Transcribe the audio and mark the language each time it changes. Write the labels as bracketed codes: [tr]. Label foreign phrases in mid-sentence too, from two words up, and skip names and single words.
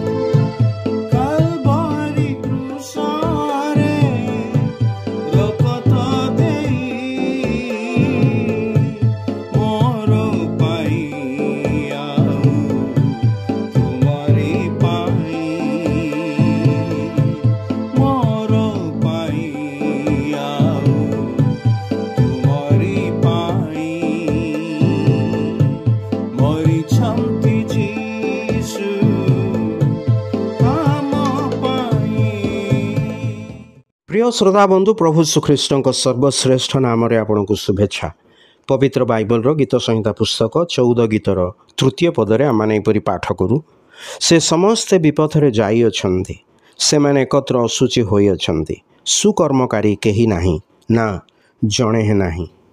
[or] କାଲବାରି କ୍ରୁଶରେ ରକ୍ତ ଦେଇ ମୋର ପାଇଁ ଆଉ ତୁମରି ପାଇଁ, ମୋର ପାଇଁ ଆଉ ତୁମରି ପାଇଁ। ମରିଛନ୍ତି ଯୀଶୁ ଆମ ପାଇଁ। ପ୍ରିୟ ଶ୍ରୋତା ବନ୍ଧୁ, ପ୍ରଭୁ ଶ୍ରୀଖ୍ରୀଷ୍ଟଙ୍କ ସର୍ବଶ୍ରେଷ୍ଠ ନାମରେ ଆପଣଙ୍କୁ ଶୁଭେଚ୍ଛା। ପବିତ୍ର ବାଇବଲର ଗୀତ ସଂହିତା ପୁସ୍ତକ 14 ଗୀତର ତୃତୀୟ ପଦରେ ଆମମାନେ ଏପରି ପାଠ କରୁ, ସେ ସମସ୍ତେ ବିପଥରେ ଯାଇଅଛନ୍ତି, ସେମାନେ ଏକତ୍ର ଅଶୁଚି ହୋଇଅଛନ୍ତି, ସୁକର୍ମକାରୀ କେହି ନାହିଁ, ନା ଜଣେ ହେ ନାହିଁ।